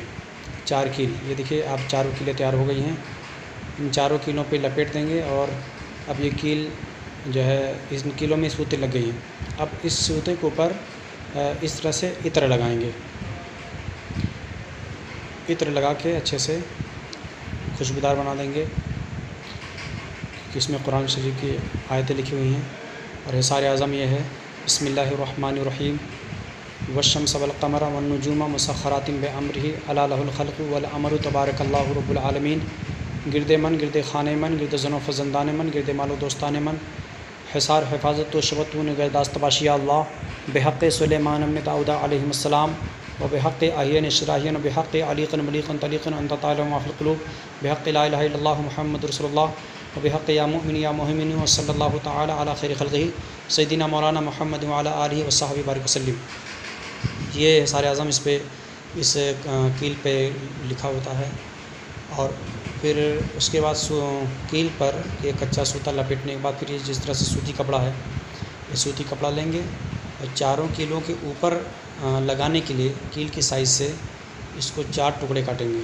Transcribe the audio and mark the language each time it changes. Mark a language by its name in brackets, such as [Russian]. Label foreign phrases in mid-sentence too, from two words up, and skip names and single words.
[Urdu] 4 کیل، یہ دیکھیے آپ چاروں کیلیں تیار ہو گئی ہیں۔ ان چاروں کیلوں پہ لپیٹ دیں گے اور اب یہ کیل جو ہے، اس کیلوں میں سوتے لگ گئی ہیں. اب اس سوتے کے اوپر اس طرح سے عطر لگائیں گے. عطر لگا کے اچھے سے خوشبودار بنا دیں گے کہ اس میں قرآن شریف کی آیتیں لکھی ہوئی ہیں. اور حصار اعظم یہ ہے, [Arabic] بسم الله الرحمن الرحيم والشمس والقمر والنجوم مسخرات بأمره ألا له الخلق والأمر تبارك الله رب العالمين. [Persian] گرد من، گرد خانهٔ من، گرد زن و فرزندان من، گرد مال و دوستان من، حصار حفاظت و ثبات و نگهداشت بباشد الله بحق سلیمان ابن داود علیه‌السلام و بحق اهیا شراهیا و بحق الیقا ملیقا تلیقا [Arabic] أنت تعلم وفي القلوب [Persian] بحق [Arabic] لا إله إلا الله محمد رسول الله [Persian] و بحق [Arabic] يا مؤمن يا مهيمن وصلى الله تعالى على خير خلقه سيدنا مولانا محمد وعلى آله وصحبه بارك وسلم. [Urdu] یہ حصار اعظم اس کیل پہ لکھا ہوتا ہے. اور پھر اس کے بعد کیل پر ایک کچا سوتا لپیٹنے کے بعد پھر یہ جس طرح سے سوتی کپڑا ہے، یہ سوتی کپڑا لیں گے اور چاروں کیلوں کے اوپر لگانے کے لیے کیل کی سائز سے اس کو 4 ٹکڑے کاٹیں گے.